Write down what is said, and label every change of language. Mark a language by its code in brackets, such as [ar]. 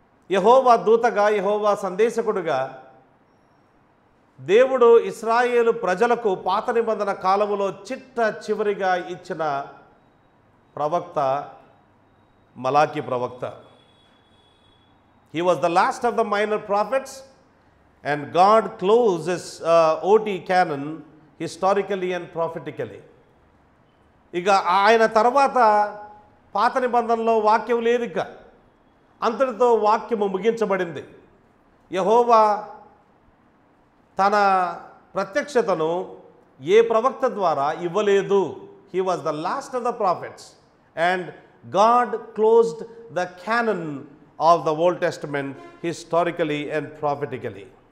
[te] యెహోవా దూతగా, యెహోవా సందేశకుడుగా దేవుడు ఇశ్రాయేలు ప్రజలకు పాత నిబంధన కాలములో చిట్ట చివరిగా ఇచ్చిన ప్రవక్త మలాకీ ప్రవక్త. [en] He was the last of the minor prophets, and God closes OT canon historically and prophetically. [te] ఇక ఆయన తర్వాత పాత నిబంధనలో వాక్యం లేదు, ఇక అంతటితో వాక్యము ముగించబడింది. యెహోవా తన ప్రత్యక్షతను ఏ ప్రవక్త ద్వారా ఇవ్వలేదు. [en] He was the last of the prophets, and God closed the canon of the Old Testament historically and prophetically.